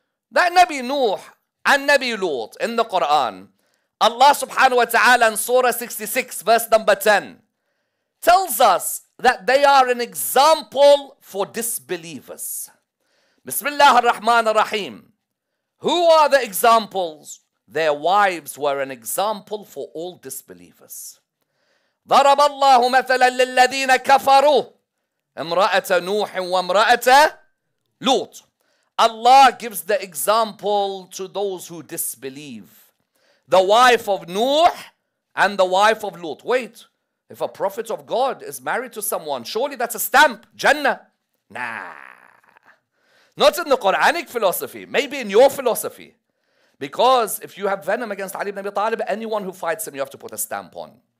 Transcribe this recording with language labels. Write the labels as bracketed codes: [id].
[en] That Nabi Nuh and Nabi Lut in the Quran, Allah subhanahu wa ta'ala in Surah 66 verse number 10 tells us that they are an example for disbelievers. Bismillah ar-Rahman ar-Rahim. Who are the examples? Their wives were an example for all disbelievers. [ar] ضرب الله مثلا للذين كفروا امرأة نوح وامرأة لوط. [en] Allah gives the example to those who disbelieve. The wife of Nuh and the wife of Lut. Wait, if a prophet of God is married to someone, surely that's a stamp, Jannah. Nah. Not in the Quranic philosophy, maybe in your philosophy. Because if you have venom against Ali ibn Abi Talib, anyone who fights him you have to put a stamp on.